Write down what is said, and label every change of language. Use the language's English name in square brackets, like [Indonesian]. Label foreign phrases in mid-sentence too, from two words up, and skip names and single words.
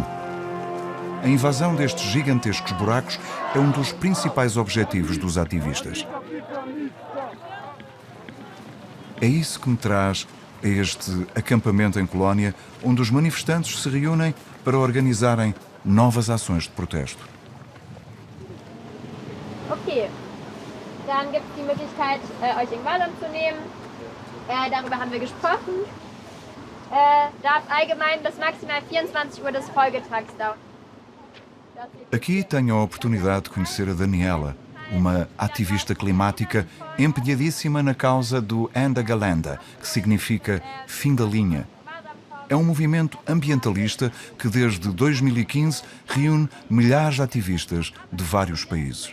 [Portuguese] A invasão destes gigantescos buracos é um dos principais objetivos dos ativistas. É isso que me traz a este acampamento em Colónia, onde os manifestantes se reúnem para organizarem novas ações de protesto. [German] Okay, dann gibt es die Möglichkeit, euch in Wallung zu nehmen. Darüber haben wir gesprochen. Darf allgemein bis maximal 24 Uhr des Folgetags dauern. [Portuguese] Aqui tenho a oportunidade de conhecer a Daniela, uma ativista climática empenhadíssima na causa do Ende Gelände, que significa fim da linha. É um movimento ambientalista que desde 2015 reúne milhares de ativistas de vários países.